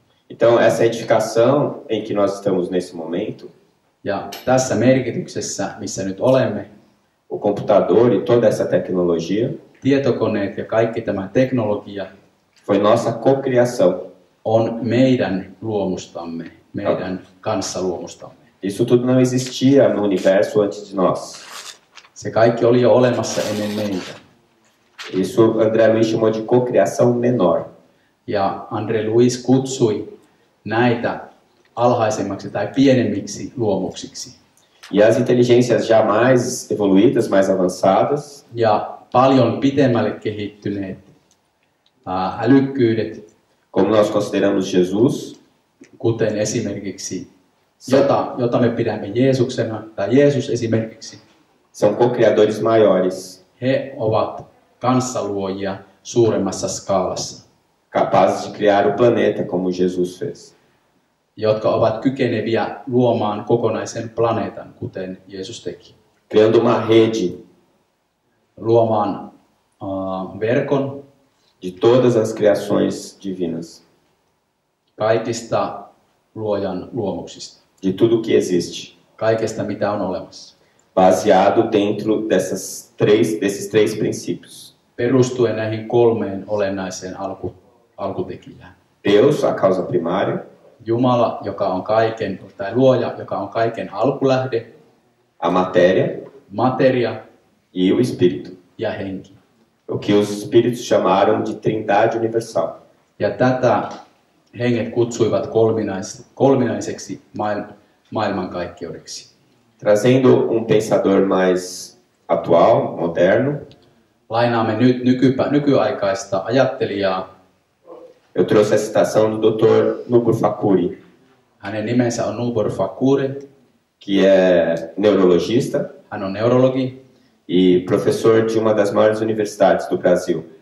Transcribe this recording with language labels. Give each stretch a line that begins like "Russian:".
Portuguese: Então, essa edificação em que nós estamos nesse momento,
Finnish: Ja tässä merkityksessä, missä nyt olemme,
Portuguese: o computador e toda essa tecnologia,
Finnish: tietokoneet ja kaikki tämä teknologia
Portuguese: foi nossa cocriação.
Finnish: on meidän luomustamme, meidän kanssaluomustamme.
Portuguese: Isso tudo não existia no universo antes de nós.
Finnish: Se kaikki oli jo olemassa ennen meitä.
Portuguese: Isso André Luiz chamou de cocriação menor.
Finnish: Ja André Luiz kutsui näitä alhaisemmaksi tai pienemmiksi luomuksiksi.
Portuguese: E as inteligências já mais evoluídas, mais avançadas,
Finnish: Ja paljon pitemmälle kehittyneet älykkyydet,
Portuguese: como nós consideramos Jesus,
Finnish: kuten esimerkiksi, jota me pidämme Jeesuksena, tai Jeesus esimerkiksi,
Portuguese: são co-criadores maiores,
Finnish: he ovat kanssaluojia suuremmassa skaalassa,
Portuguese: capazes de criar o planeta como Jesus fez.
Finnish: jotka ovat kykeneviä luomaan kokonaisen planeetan, kuten Jeesus teki.
Portuguese: Criando uma rede
Finnish: Luomaan verkon
Portuguese: de todas as criações divinas,
Finnish: kaikista luojan luomuksista,
Portuguese: de tudo que existe,
Finnish: kaikesta mitä on olemassa,
Portuguese: baseado dentro desses três princípios.
Finnish: perustuen näihin kolmeen olennaiseen alkutekijään.
Portuguese: Deus, a causa primária,
Finnish: Jumala, joka on kaiken, tai luoja, joka on kaiken alkulähde,
Portuguese: a matéria
Finnish: materia
Portuguese: e o espírito.
Finnish: ja henki.
Portuguese: O que os espíritos chamaram de trindade universal.
Finnish: Ja tätä henget kutsuivat kolminaiseksi maailmankaikkeudeksi.
Portuguese: Trazendo um pensador mais atual, moderno,
Finnish: Lainaamme nyt nykyaikaista ajattelijaa.
Portuguese: eu trouxe a citação do Dr. Nubur Fakuri,
Finnish: Hänen nimensä on Nubur Fakure.
Portuguese: que é neurologista
Finnish: Hän on neurologi
Portuguese: e professor de uma das maiores universidades do Brasil.